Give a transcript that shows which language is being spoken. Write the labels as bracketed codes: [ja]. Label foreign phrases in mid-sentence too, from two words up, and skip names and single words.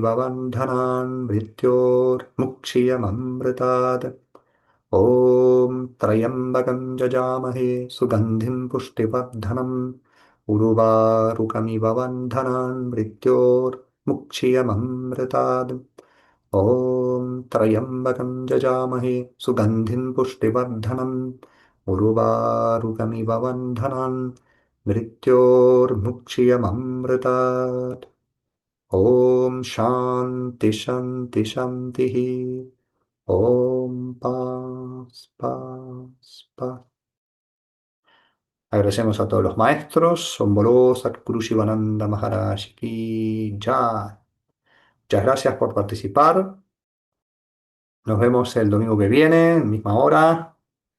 [sa] बन्धनान् मृत्योर्मुक्षीयममृतात् ॐ त्र्यम्बकं यजामहे सुगन्धिं पुष्टिवर्धनम् उर्वारुकमिव बन्धनान् मृत्योर्मुक्षीयममृतात् ॐ त्र्यम्बकं यजामहे सुगन्धिं पुष्टिवर्धनम् उर्वारुकमिव बन्धनान् मृत्योर्मुक्षीयममृतात् ॐ शान्ति शान्ति शान्तिः ॐ [es] paz, paz, paz. Agradecemos a todos los maestros. [hi] ॐ बोलो सद्गुरु शिवानन्द महाराज की जय. [es] Muchas gracias por participar. Nos vemos el domingo que viene, misma hora.